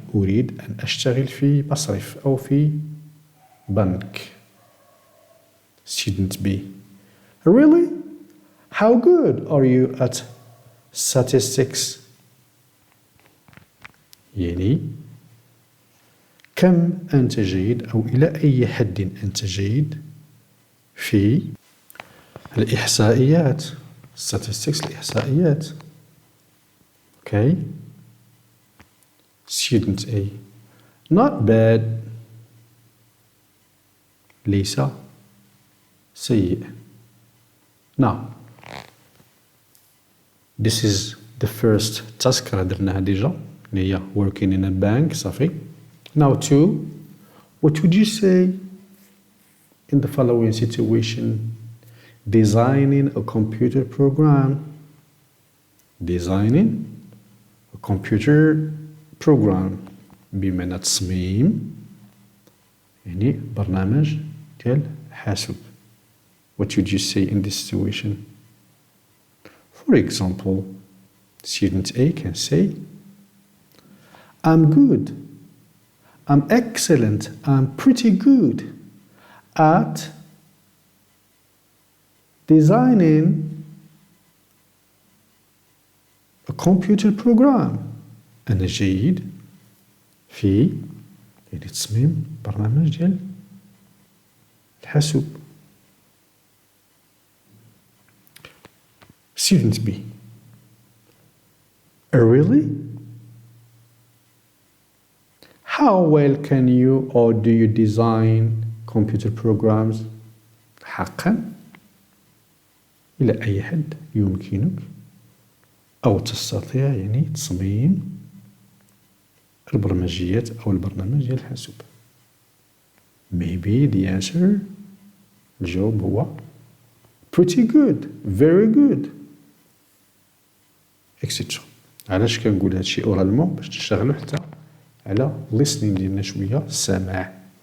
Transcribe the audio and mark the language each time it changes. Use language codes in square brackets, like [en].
[ar] أريد أن أشتغل في مصرف أو في بنك. [en] Student B. Really? How good are you at statistics? [ar] يعني كم أنت جيد أو إلى أي حد أنت جيد في الإحصائيات. statistics الإحصائيات. [en] Okay. Student A. Not bad. [ar] ليس سيء. [en] Now, this is the first task [ar] درناها ديجا اللي هي [en] working in a bank صافي. Now 2, what would you say in the following situation? Designing a computer program. [ar] Designing a computer program بمعنى تصميم يعني برنامج ديال حاسوب. [en] What would you say in this situation? For example, student A can say, I'm good, I'm excellent, I'm pretty good at designing a computer program. [ar] أنا جيد في يعني تصميم برنامج ديال الحاسوب. [en] Student B. Really? How well can you or do you design computer programs? [ar] حقا إلى أي حد يمكنك أو تستطيع يعني تصميم البرمجيات أو البرنامج ديال الحاسوب. [en] Maybe the answer [ar] الجواب هو [en] pretty good, very good, etc. [ar] علاش كنقول هادشي اورالمون؟ باش تشتغلوا حتى على listening ديالنا شويه، السماع.